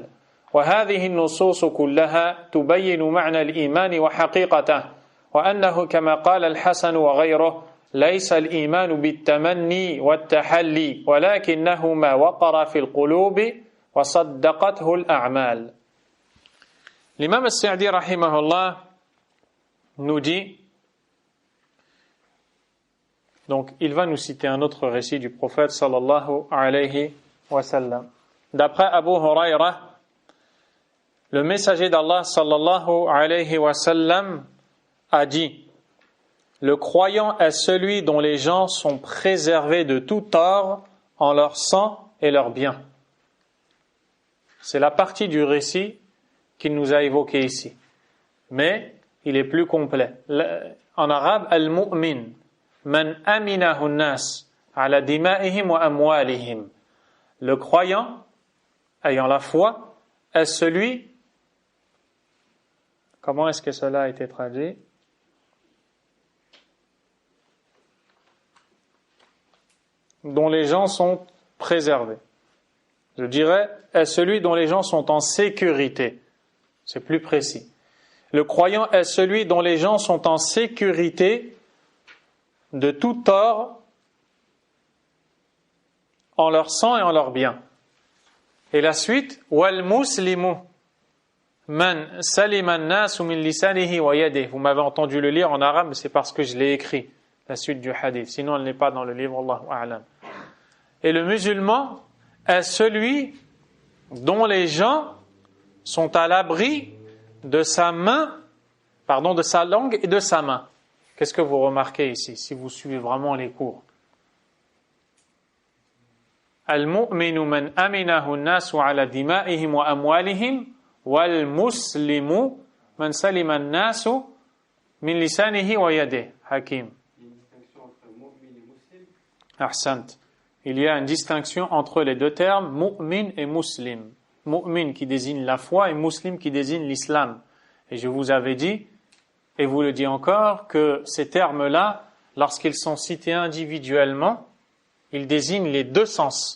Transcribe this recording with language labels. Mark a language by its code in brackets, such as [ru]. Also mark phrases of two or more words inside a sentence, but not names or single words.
[ar] وهذه النصوص كلها تبين معنى الإيمان وحقيقته وأنه كما قال الحسن وغيره ليس الإيمان بالتمني والتحلي ولكنه ما وقر في القلوب وصدقته الأعمال. [fr] L'imam al-Sa'di rahimahullah nous dit, donc il va nous citer un autre récit du prophète [ar] صلى الله عليه وسلم. [fr] D'après Abu Huraira, le messager d'Allah [ar] صلى الله عليه وسلم [fr] a dit: le croyant est celui dont les gens sont préservés de tout tort en leur sang et leurs biens. C'est la partie du récit qu'il nous a évoqué ici. Mais il est plus complet. En arabe, [ar] المؤمن من أمنه الناس على دمائهم وأموالهم. [fr] Le croyant, ayant la foi, est celui, comment est-ce que cela a été traduit? Dont les gens sont préservés. Je dirais, est celui dont les gens sont en sécurité. C'est plus précis. Le croyant est celui dont les gens sont en sécurité de tout tort en leur sang et en leurs biens. Et la suite, [ar] والمسلم من سلم الناس من لسانه ويده. [fr] Vous m'avez entendu le lire en arabe, mais c'est parce que je l'ai écrit, la suite du hadith. Sinon, elle n'est pas dans le livre, [ar] الله أعلم. [fr] Et le musulman est celui dont les gens sont à l'abri de sa langue et de sa main. Qu'est-ce que vous remarquez ici, si vous suivez vraiment les cours? [ar] المؤمن من أمنه الناس على دمائهم وأموالهم والمسلم من سلم الناس من لسانه ويده. [fr] Hakim. Il y a une distinction entre mu'min et muslim. Ahsant. Il y a une distinction entre les deux termes, mu'min et muslim. Mu'min qui désigne la foi et muslim qui désigne l'islam. Et je vous avais dit, et vous le dis encore, que ces termes-là, lorsqu'ils sont cités individuellement, ils désignent les deux sens.